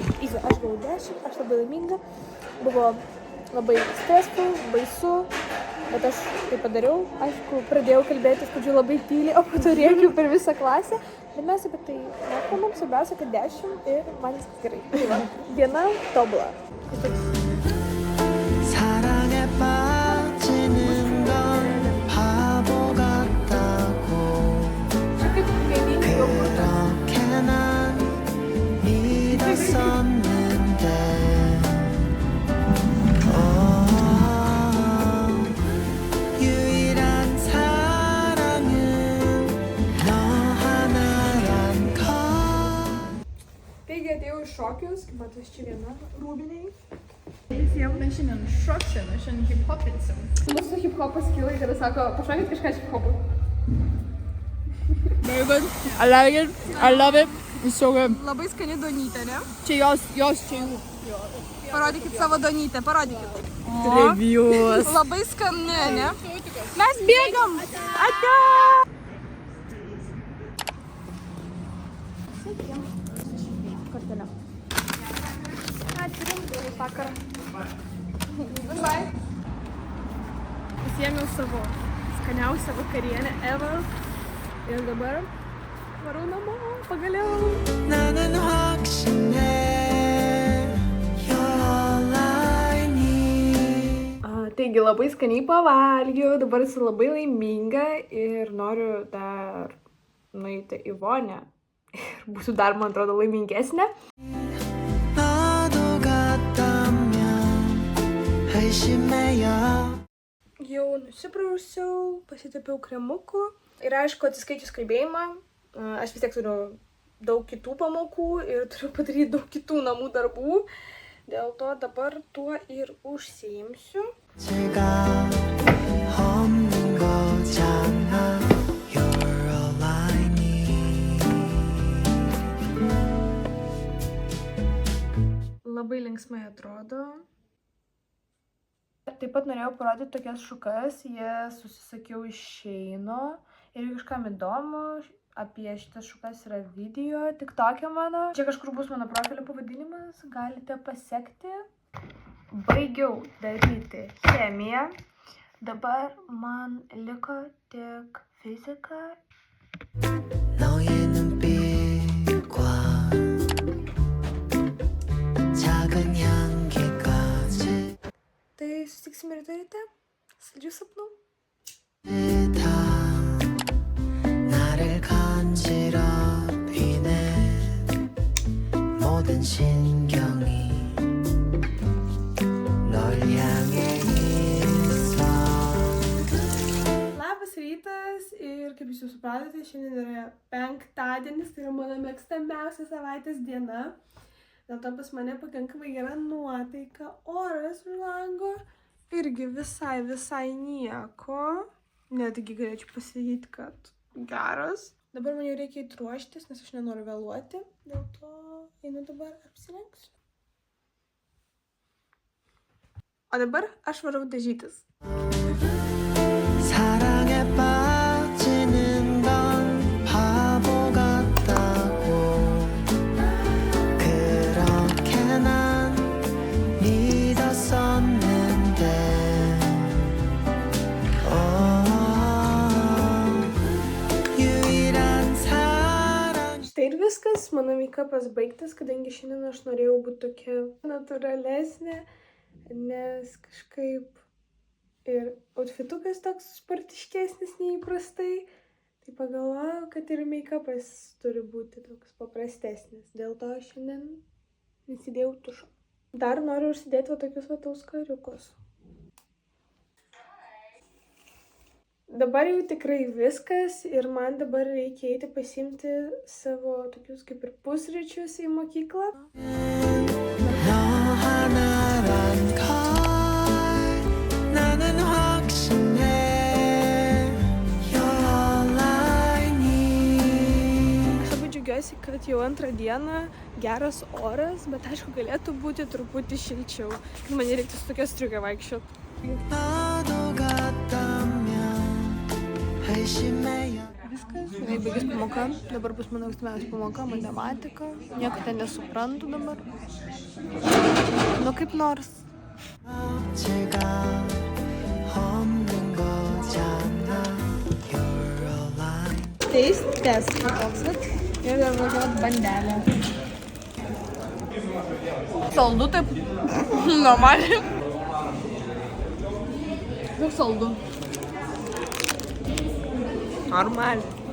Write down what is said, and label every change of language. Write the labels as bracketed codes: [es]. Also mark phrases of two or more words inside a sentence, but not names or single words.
[lt] Aš gavau 10, aš labai laiminga. Buvo labai stresu, baisu, bet aš tai padariau. Aišku, pradėjau kalbėti iš pradžių labai tyliai, o po to rėkiau per visą klasę. Bet mes apie tai nekalbam, svarbiausia, kad 10 ir man viskas gerai. Tai va, diena tobula. [ko] 사랑에 빠지는 건 바보 같다고 그렇게 난 믿었었는데 유일한 사랑은 너 하나란 걸 [lt] Taigi atėjau iš šokius, kaip matas čia viena rūbiniai. Mes šiandien šoksim, mes šiandien hip-hopinsim. Mūsų hip-hopas kyla, kada sako, pašokit kažką iš hip-hopų. [en] Very good. I like it. I love it. It's so good. [lt] Labai skani donytė, ne? Čia jos čia jų. Parodykit savo donytę, parodykit. Reviews. Labai skani, ne? Mes bėgam! Ate! Pasiėmiau savo skaniausią vakarienę ever ir dabar varau namo, pagaliau. [ko] 나는 확신해 [en] You're all I need [lt] Taigi labai skaniai pavalgiau, dabar esu labai laiminga ir noriu dar nueiti į vonę ir būsiu dar, man atrodo, laimingesnė. [ko] 너도 같다면 의심해요 [lt] Jau nusiprausiau, pasitepiau kremuku ir aišku, atsiskaičius kalbėjimą, aš vis tiek turiu daug kitų pamokų ir turiu padaryti daug kitų namų darbų. Dėl to dabar tuo ir užsiimsiu. [ko] 제가 없는 거잖아 [en] You're all I need [lt] Labai linksmai atrodo. Taip pat norėjau parodyti tokias šukas, jas susisakiau iš Sheino. Ir jeigu kažkam įdomu, apie šitas šukas yra video, TikTok'e mano. Čia kažkur bus mano profilio pavadinimas, galite pasekti. Baigiau daryti chemiją. Dabar man liko tik fizika. [ko] 너의 눈빛과 작은 향기까지 [lt] Tai susitiksime rytoj ryte. Saldžių sapnų. [ko] 다 나를 간지럽히네 모든 신경이 널 향해 있어 [lt] Labas rytas ir kaip jūs jau supratote, šiandien yra penktadienis, tai yra mano mėgstamiausia savaitės diena. Dėl to pas mane pakankamai gera nuotaika, oras už lango irgi visai nieko. Netgi galėčiau pasakyti, kad geras. Dabar man jau reikia įtruoštis, nes aš nenoriu vėluoti. Dėl to einu dabar apsirengsiu. O dabar aš varau dažytis. [ko] 사랑에 빠지는 건 바보 같다고 그렇게 난 믿었었는데 유일한 사랑 [lt] Štai ir viskas, mano make-upas baigtas, kadangi šiandien aš norėjau būti tokia natūralesnė, nes kažkaip ir outfitukas toks sportiškesnis neįprastai, tai pagalvojau, kad ir make-upas turi būti toks paprastesnis, dėl to šiandien nesidėjau tušo. Dar noriu užsidėti va tokius va auskariukus. Dabar jau tikrai viskas ir man dabar reikia eiti pasiimti savo tokius kaip ir pusryčius į mokyklą. [ko] 너 하나란 걸 나는 확신해 [en] You're all I need [lt] Aš labai džiaugiuosi, kad jau antrą dieną geras oras, bet aišku galėtų būti truputį šilčiau. Man reiktų su tokia striuke vaikščioti. [ko] 너도 같다면 의심해요 [lt] Viskas, gerai baigis pamoka. Dabar bus mano ankstamiausia pamoka, matematika. Nieko ten nesuprantu dabar. Nu kaip nors. [ko] 제가 없는 거잖아 [en] You're all I Taste test. [lt] Toks vat. Ir dar tokia bandelė. Saldu taip. Normaliai. Daug saldu. Normaliai.